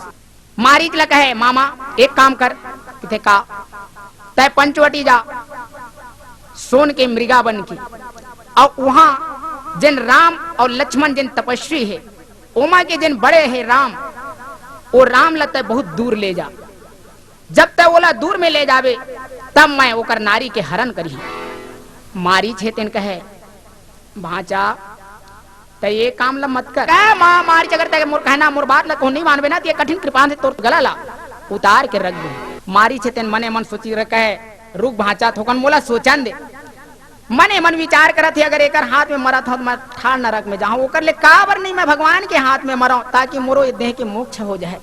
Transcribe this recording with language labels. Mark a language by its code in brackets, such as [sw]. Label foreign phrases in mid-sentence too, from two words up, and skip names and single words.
[hne] मारीच ला कहे मामा एक काम कर, किथे का तय पंचवटी जा सोन के मृगा बन की, और वहां जिन राम और लक्ष्मण जिन तपस्वी है, ओमा के जिन बड़े है राम, वो राम लते बहुत दूर ले जा, जब तक ओला दूर में ले जावे तब मैं ओकर नारी के हरण करी। मारी छे तेन कहे भाचा ते ये काम ला मत कर, मां मारी चगर ते मोर कहना मोर बात ला को नहीं मानबे ना, ते कठिन कृपान से तोर गला ला उतार के रख दे। मारी छे तेन मने मन सोची रहे कहे रुक भाचा थोकन मोला सोचन दे। मने मन विचार करत है अगर एकर हाथ में मरा था तो मैं ठाड़ नरक में जाऊं, ओकर ले काबर नहीं मैं भगवान के हाथ में मरा ताकि मोरो ये देह के मोक्ष हो जाए।